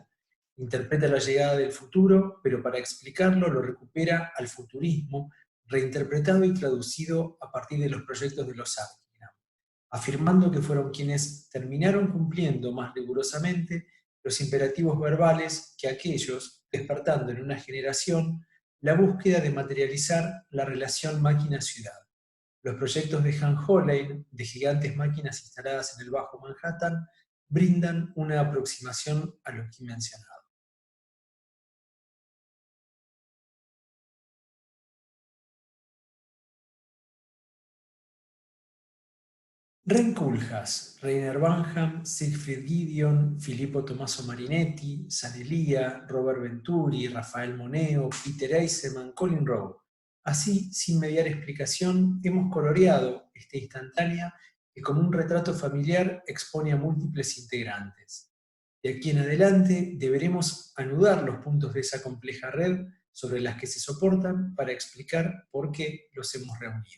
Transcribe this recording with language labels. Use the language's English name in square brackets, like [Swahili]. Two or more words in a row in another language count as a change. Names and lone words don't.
[Spanish] Interpreta la llegada del futuro, pero para explicarlo lo recupera al futurismo, reinterpretado y traducido a partir de los proyectos de los Arquigram, afirmando que fueron quienes terminaron cumpliendo más rigurosamente los imperativos verbales que aquellos, despertando en una generación la búsqueda de materializar la relación máquina-ciudad. Los proyectos de Han Hollein, de gigantes máquinas instaladas en el Bajo Manhattan, brindan una aproximación a lo que he mencionado. Ren Koolhaas, Rainer Banham, Siegfried Gideon, Filippo Tommaso Marinetti, Sanelia, Robert Venturi, Rafael Moneo, Peter Eisenman, Colin Rowe. Así, sin mediar explicación, hemos coloreado esta instantánea que como un retrato familiar expone a múltiples integrantes. De aquí en adelante deberemos anudar los puntos de esa compleja red sobre las que se soportan para explicar por qué los hemos reunido.